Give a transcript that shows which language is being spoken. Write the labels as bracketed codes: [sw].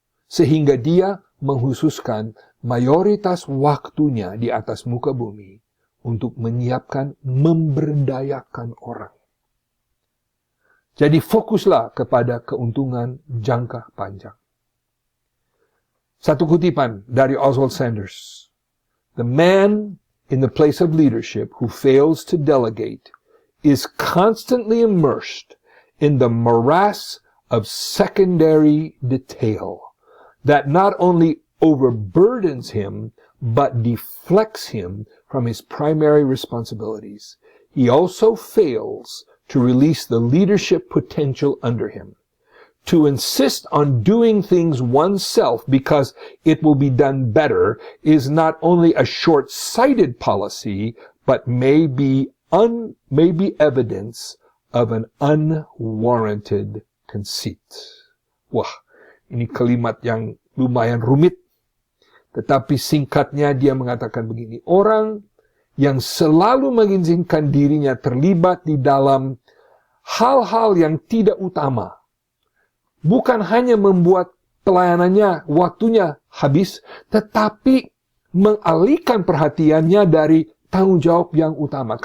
[id] sehingga dia menghususkan mayoritas waktunya di atas muka bumi untuk menyiapkan, memberdayakan orang. Jadi fokuslah kepada keuntungan jangka panjang. Satu kutipan dari Oswald Sanders. [en] The man in the place of leadership who fails to delegate is constantly immersed in the morass of secondary detail that not only overburdens him, but deflects him from his primary responsibilities. He also fails to release the leadership potential under him. To insist on doing things oneself because it will be done better is not only a short-sighted policy, but may be evidence of an unwarranted conceit. [id] Wah, ini kalimat yang lumayan rumit. Tetapi singkatnya dia mengatakan begini, orang yang selalu mengizinkan dirinya terlibat di dalam hal-hal yang tidak utama, bukan hanya membuat pelayanannya, waktunya habis, tetapi mengalihkan perhatiannya dari tanggung jawab yang utama.